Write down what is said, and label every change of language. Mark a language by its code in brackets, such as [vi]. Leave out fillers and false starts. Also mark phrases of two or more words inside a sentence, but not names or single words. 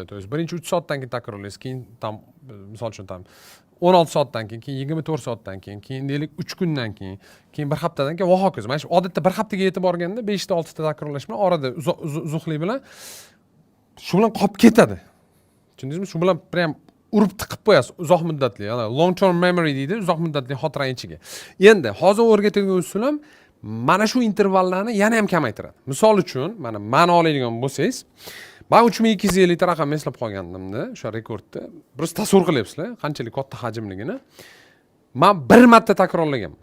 [uz] To есть birinchi 3 soatdan keyin takrorlaysiz, keyin misol uchun 16 soatdan keyin 24 soatdan keyin deylik 3 kundan keyin 1 haftadan keyin va hokazo. Mana shu odatda 1 haftaga yetib borganda 5 ta 6 ta takrorlash bilan orada uzuqlik bilan shu bilan qolib ketadi. Tushundingizmi? Shu bilan prям urib tiqib qo'yasiz uzoq muddatli, [en] long term memory [uz] deydi, uzoq muddatli xotiraning ichiga. Endi hozir o'rgatilgan usulim mana shu intervallarni yana ham kamaytiradi. Misol uchun, mana ma'no oladigan bo'lsangiz, men 3250 ta raqamni eslab qolgandimda, o'sha rekordni. Biroz tasavvur qilyapsizlar, qanchalik katta hajmligini. Men 1 marta takrorlaganman.